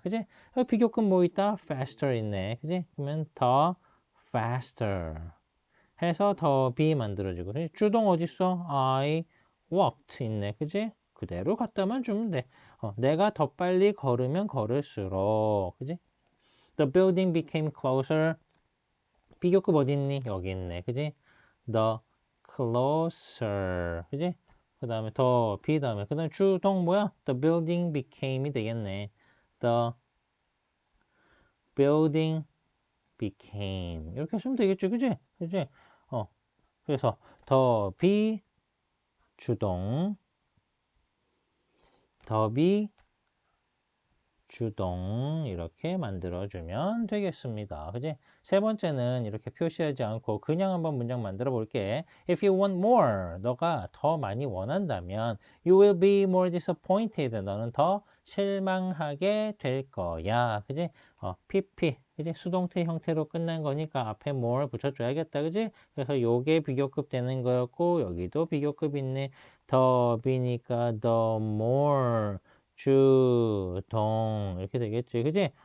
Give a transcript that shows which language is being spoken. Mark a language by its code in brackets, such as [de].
[ko] 그지? 비교급 뭐 있다? faster 있네. 그지? 그러면 더 faster 해서 더 비 만들어지고 주동 어딨어? I walked 있네. 그지? 그대로 갖다만 주면 돼. 내가 더 빨리 걸으면 걸을수록 그지? [en] The building became closer. [ko] 비교급 어디 있니? 여기 있네. 그지? [en] The closer. [ko] 그지? 그 다음에 더 비 다음에 그 다음에 주동 뭐야? [en] The building became이 되겠네. The building became [ko] 이렇게 쓰면 되겠죠. 그지? 그지? 그래서 더 비 주동 더비 주동 이렇게 만들어주면 되겠습니다. 그지? 세 번째는 이렇게 표시하지 않고 그냥 한번 문장 만들어 볼게. [en] If you want more, [ko] 너가 더 많이 원한다면 [en] you will be more disappointed. [ko] 너는 더 실망하게 될 거야. 그지? PP. 그지? 수동태 형태로 끝난 거니까 앞에 more 붙여줘야겠다. 그지? 그래서 요게 비교급 되는 거였고 여기도 비교급 있네. 더비니까 the more 주동 이렇게 되겠지. 그지?